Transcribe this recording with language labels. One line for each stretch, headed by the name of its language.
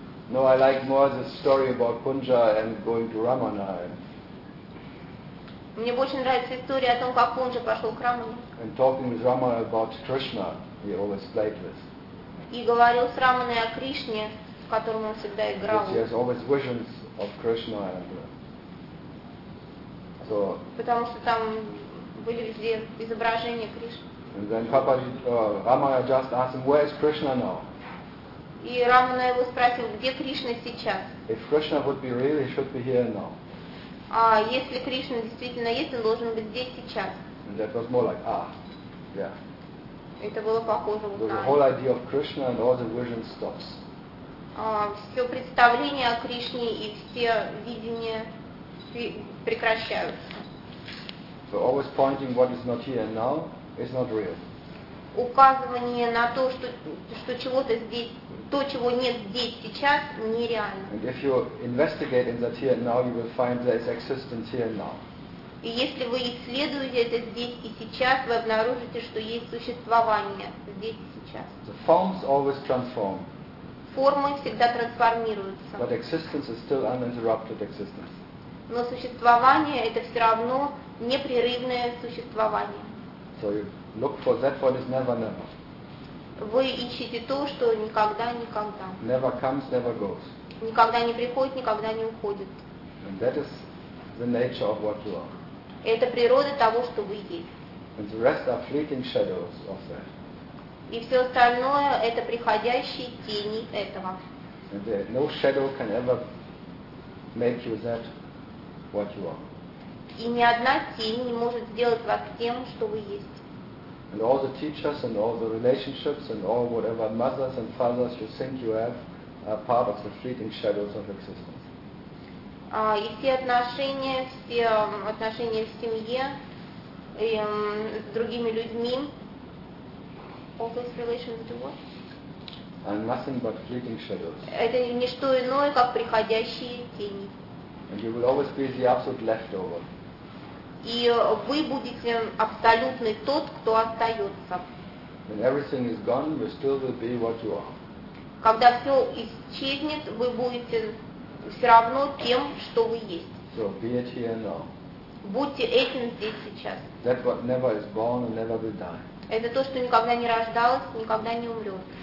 English: No, I like more the story about Punja and going to Ramana.
Russian: Мне больше нравится история о том, как он же пошел к Рамане.
English: And talking with Ramana about Krishna, he always played with.
Russian: И говорил с Раманой о Кришне, с которым он всегда играл.
English: He has always visions of Krishna and So,
Russian: потому что там были везде изображения Кришны.
English: And then Рамая just asked him, where is Krishna now?
Russian: И Рамана его спросил, где Кришна сейчас?
English: If Krishna would be real, he should be here now.
Russian: А если Кришна действительно есть, он должен быть здесь сейчас.
English: And that was more like, ah, yeah.
Russian: Это было похоже на.
English: The whole idea of Krishna and all the vision stops.
Russian: Все представления о Кришне и все видения прекращаются.
English: So always pointing what is not here now. It's not real.
Russian: Указывание на то, что чего-то здесь, то, чего нет здесь сейчас, нереально.
English: And if you investigate in that here and now, you will find there is existence here and now.
Russian: И если вы исследуете это здесь и сейчас, вы обнаружите, что есть существование здесь и сейчас.
English: The forms always transform.
Russian: Формы всегда трансформируются.
English: But existence is still uninterrupted existence.
Russian: Но существование это все равно непрерывное существование.
English: So you look for that what is never, never.
Russian: Вы ищете то, что никогда, никогда.
English: Never comes, never goes.
Russian: Никогда не приходит, никогда не уходит.
English: And that is the nature of what you are.
Russian: Это природа того, что вы есть.
English: And the rest are fleeting shadows of that.
Russian: И все остальное это приходящие тени этого.
English: And there, no shadow can ever make you that what you are.
Russian: И ни одна тень не может сделать вас тем, что вы есть.
English: And all the teachers and all the relationships and all whatever mothers and fathers you think you have are part of the fleeting shadows of existence.
Russian: И все отношения, все отношения в семье и с другими людьми.
English: All those relations to what? Are nothing but fleeting shadows.
Russian: Это не что иное, как приходящие тени.
English: And you will always be the absolute leftover.
Russian: И вы будете абсолютный тот, кто остается.
English: When everything is gone, you still will be what you are.
Russian: Когда все исчезнет, вы будете все равно тем, что вы есть.
English: So be it here now.
Russian: Будьте этим здесь сейчас.
English: That what never is born and never will die.
Russian: Это то, что никогда не рождалось, никогда не умрет.